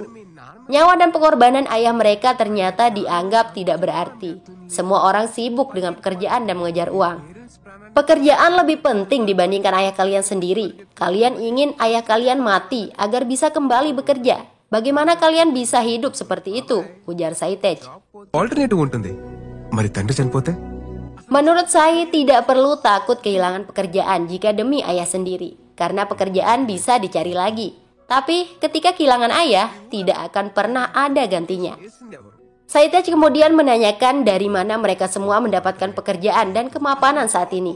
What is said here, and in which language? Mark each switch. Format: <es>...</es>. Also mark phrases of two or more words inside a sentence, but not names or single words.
<id>Nyawa dan pengorbanan ayah mereka ternyata dianggap tidak berarti. Semua orang sibuk dengan pekerjaan dan mengejar uang. Pekerjaan lebih penting dibandingkan ayah kalian sendiri. Kalian ingin ayah kalian mati agar bisa kembali bekerja. Bagaimana kalian bisa hidup seperti itu? Ujar Saitej.</id> <te>ఆల్టర్నేటివ్ ఉంటుంది మరి తండ్రి చనిపోతే</te> <id>Menurut saya tidak perlu takut kehilangan pekerjaan jika demi ayah sendiri. Karena pekerjaan bisa dicari lagi. Tapi ketika kehilangan ayah, tidak akan pernah ada gantinya. Saitej kemudian menanyakan dari mana mereka semua mendapatkan pekerjaan dan kemapanan saat ini.</id>